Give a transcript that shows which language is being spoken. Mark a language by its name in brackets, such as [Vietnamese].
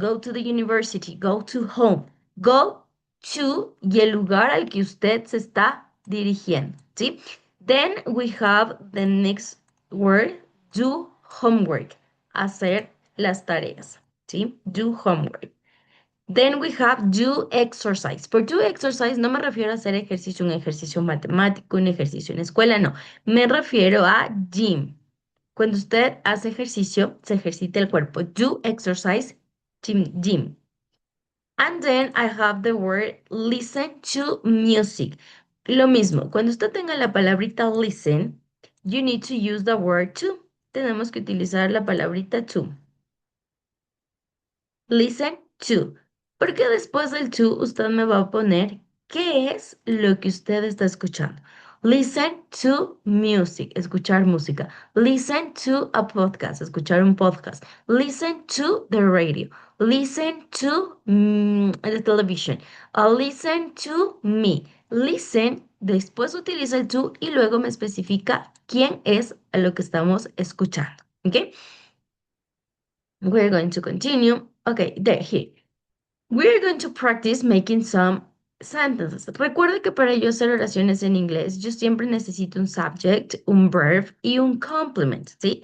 [English] Go to the university, go to home. Go to [Spanish] y el lugar al que usted se está dirigiendo, ¿sí? [English] Then we have the next word, do homework, [Spanish] hacer las tareas. [English] ¿Sí? Do homework. Then we have do exercise. [Spanish] Por [English] do exercise [Spanish] no me refiero a hacer ejercicio, un ejercicio matemático, un ejercicio en escuela, no. Me refiero a gym. Cuando usted hace ejercicio, se ejercita el cuerpo. [English] Do exercise, gym. And then I have the word listen to music. [Spanish] Lo mismo, cuando usted tenga la palabrita listen, [English] you need to use the word to. [Spanish] Tenemos que utilizar la palabrita to. [English] Listen to. [Spanish] Porque después del to usted me va a poner qué es lo que usted está escuchando. [English] Listen to music, [Spanish] escuchar música. [English] Listen to a podcast, [Spanish] escuchar un podcast. [English] Listen to the radio. Listen to the television. Listen to me. [Spanish] Listen, después utiliza el to y luego me especifica quién es a lo que estamos escuchando. [English] ¿Ok? We're going to continue. Okay, there, here. We're going to practice making some sentences. [Spanish] Recuerde que para yo hacer oraciones en inglés, yo siempre necesito un subject, un verb y un complement, ¿sí?